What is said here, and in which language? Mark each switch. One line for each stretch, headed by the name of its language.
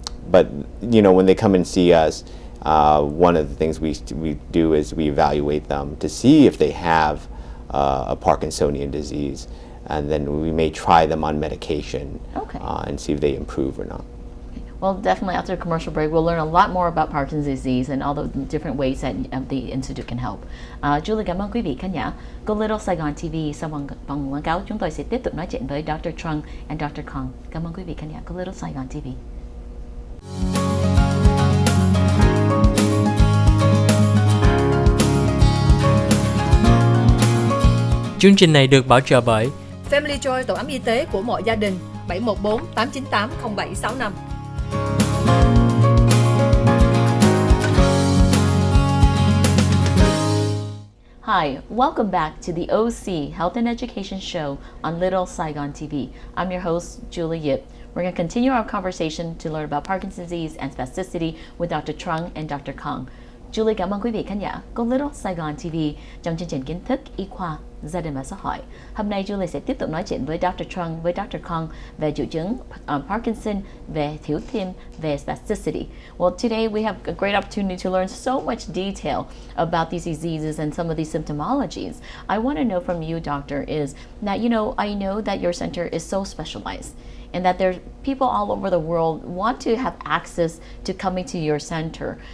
English: But when they come and see us, one of the things we do is we evaluate them to see if they have a Parkinsonian disease, and then we may try them on medication and see if they improve or not. Well, definitely after a commercial break, we'll learn a lot more about Parkinson's disease and all the different ways that the Institute can help.
Vietnamese: Julie, cảm ơn quý vị khán giả. Cô Little Saigon TV sau vòng quảng cáo, chúng tôi sẽ tiếp tục nói chuyện với Dr. Trung and Dr. Kong. Cảm ơn quý vị khán giả. Cô Little Saigon TV. Chương trình này được bảo trợ bởi Family Joy, tổ ấm y tế của mọi gia đình, 714 898 0765.
English: Hi, welcome back to the OC Health and Education Show on Little Saigon TV. I'm your host, Julie Yip. We're going to continue our conversation to learn about Parkinson's disease and spasticity with Dr. Trung and Dr. Kong.
Vietnamese: Julie cảm ơn quý vị khán giả của Little Saigon TV trong chương trình Kiến thức, y khoa, gia đình và xã hội. Hôm nay Julie sẽ tiếp tục nói chuyện với Dr. Trung, với Dr. Kong về triệu chứng Parkinson, về thiếu thiêm, về spasticity.
English: Well, today we have a great opportunity to learn so much detail about these diseases and some of these symptomologies. I want to know from you, doctor, is that, I know that your center is so specialized, and that there's people all over the world want to have access to coming to your center.